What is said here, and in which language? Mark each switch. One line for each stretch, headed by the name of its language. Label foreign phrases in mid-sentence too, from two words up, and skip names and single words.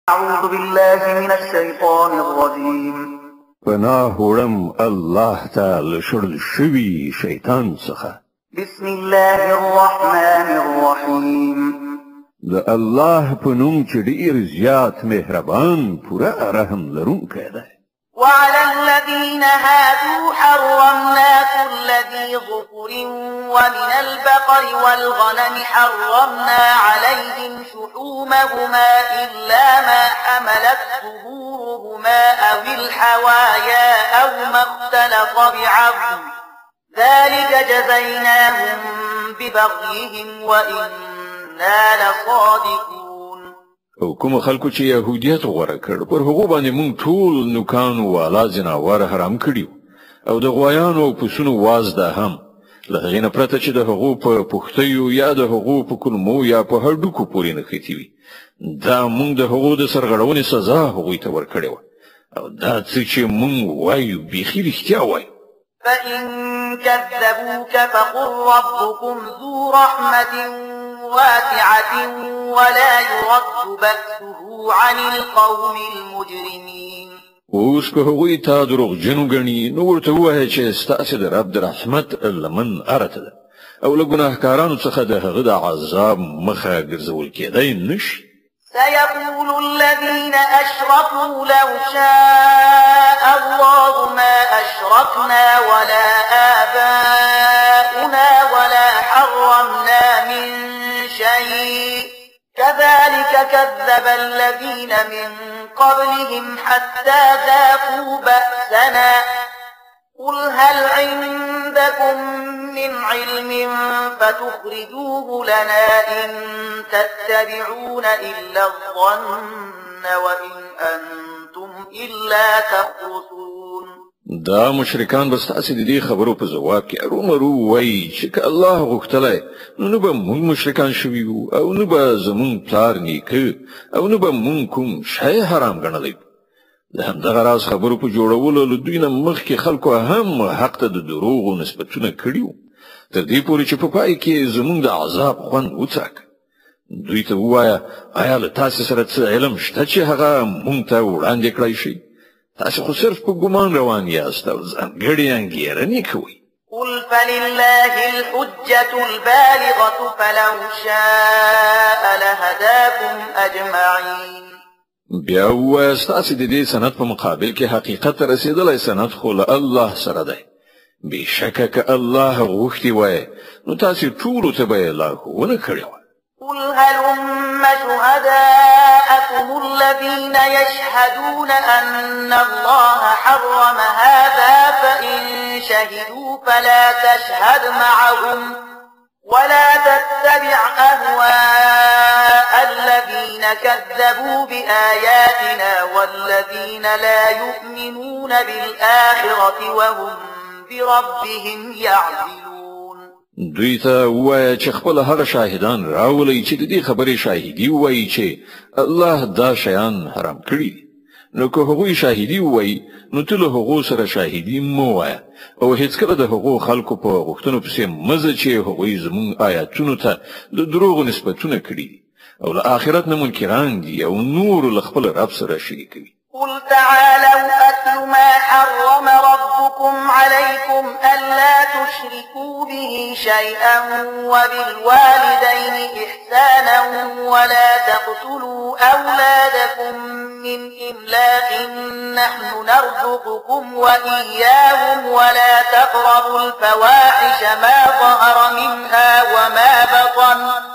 Arabic: أعوذ بالله من الشيطان الرجيم
Pashto: پناه وړم الله تعالی شړل شوی شیطان څخه.
Arabic: بسم الله الرحمن الرحيم
Pashto: د الله په نوم چې ډیر زیات مهربان پوره رحم لرونکی دی.
Arabic: وعلى الذين هادوا حرمنا كل ذي ظفر ومن البقر والغنم حرمنا عليهم شحومهما إلا ما حملت ظهورهما أو الحوايا أو ما اختلط بعظم ذلك جزيناهم ببغيهم وإنا لصادقون.
Pashto: او کوم خلکو چې يهوديت غوړه کړ پر هغه باندې مونږ ټول نوکان والا جناور حرام کړیو او د غویانو او پسونو وازده هم لغه نه پرته چې د هغو په پختیو یا د هغو په کلمو یا په هډوکو پورې نه خېتی وي دا مونږ د هغو د سرغړونې سزا هغوی ته ورکړې او دا چې مونږ وایو بيخي رښتیا وایو.
Arabic: فإن كذبوك فقل ربكم ذو رحمة واسعة ولا يرد بأسه عن القوم المجرمين.
Pashto: اوس که هغوی تا دروغجن ګڼي نو ورته ووایه چې ستاسې د رب د رحمت لمن ارته ده او له ګناهکارانو څخه د هغه د عذاب مخه ګرځول کېدای نشي.
Arabic: سيقول الذين أشركوا لو شاء الله ما أشركنا ولا آباؤنا ولا حرمنا من شيء كذلك كذب الذين من قبلهم حتى ذاقوا بأسنا قل هل عندكم من علم فتخرجوه لنا إن تتبعون إلا الظن وإن أنتم إلا تخرصون.
Pashto: دا مشرکان بستاسې د دې خبرو په ځواب کې ارومرو وایي چې الله غوښتلی نو به موږ مشرکان شوي وو او نو به زموږ پلار نیکه او نو به موږ کوم شی حرام ګڼلی. د همدغه راز خبرو په جوړولو له دوی نه مخکې خلکو هم حق ته د دروغو نسبتونه کړي وو تر دې پورې چې په پای کې زموږ د عذاب خوند وڅاکه. دوی ته ووایه آیا له تاسې سره څه علم شته چې هغه موږ ته وړاندې کړی شي؟ تاسې خو صرف په ګمان روان یاست او ځانګړې انګېرنې کوئ.
Arabic: قل فلله الحجة البالغة فلو شاء لهداكم أجمعين.
Pashto: بیا ووایه ستاسې د دې سند په مقابل کې حقیقت ته رسېدلی سند خو له الله سره دی. بېشکه که الله غوښتي وای نو تاسې ټولو ته به یې لارښوونه کړې وه.
Arabic: قل هلم شهداءكم الذين يشهدون أن الله حرم هذا فإن شهدوا فلا تشهد معهم ولا تتبع أهواء الذين كذبوا بآياتنا والذين لا يؤمنون بالآخرة وهم بربهم يعدلون.
Pashto: دوی ته ووایه چې خپل هغه شاهدان راولئ چې د دې خبرې شاهدي ووایي چې الله دا شیان حرام کړي. نو که هغوی شاهدي ووایي نو ته له هغو سره شاهدي مه ووایه او هېڅکله د هغو خلکو په غوښتنو پسې مه ځه چې هغوی زموږ آیاتونو ته د دروغو نسبتونه کړي دي او له آخرت نه منکران دي او نور له خپل رب سره شریکوي.
Arabic: قل تعالوا أتل ما حرم ربكم عليكم ألا تشركوا به شيئا وبالوالدين إحسانا ولا تقتلوا أولادكم من إملاق نحن نرزقكم وإياهم ولا تقربوا الفواحش ما ظهر منها وما بطن